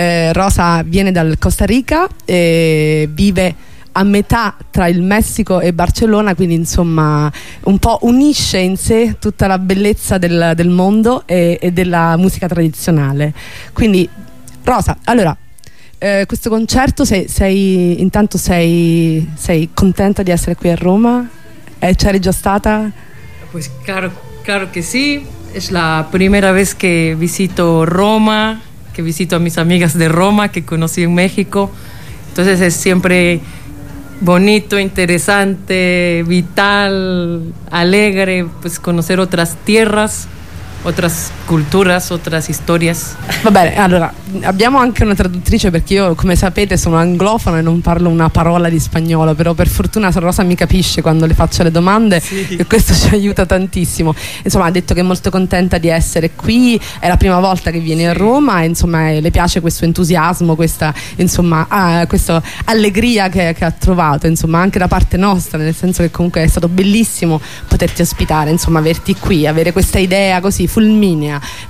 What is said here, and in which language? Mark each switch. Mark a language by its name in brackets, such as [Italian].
[Italian] Rosa viene dal Costa Rica e vive a metà tra il Messico e Barcellona, quindi insomma un po' unisce in sé tutta la bellezza del mondo e della musica tradizionale. Quindi Rosa, allora, questo concerto, sei contenta di essere qui a Roma? C'eri già stata? [Spanish] Pues claro, claro que sí. Es la primera vez que visito Roma, que visito a mis amigas de Roma que conocí en México. Entonces es siempre bonito, interesante, vital, alegre, pues conocer otras tierras, otras culturas, otras historias. [Italian] Va bene, allora, abbiamo anche una traduttrice, perché io, come sapete, sono anglofona e non parlo una parola di spagnolo, però per fortuna Rosa mi capisce quando le faccio le domande, sì. E questo ci aiuta tantissimo. Insomma, ha detto che è molto contenta di essere qui, è la prima volta che viene, sì, a Roma, e insomma le piace questo entusiasmo, questa insomma questa allegria che ha trovato, insomma, anche da parte nostra, nel senso che comunque è stato bellissimo poterti ospitare, insomma, averti qui, avere questa idea così fulminea.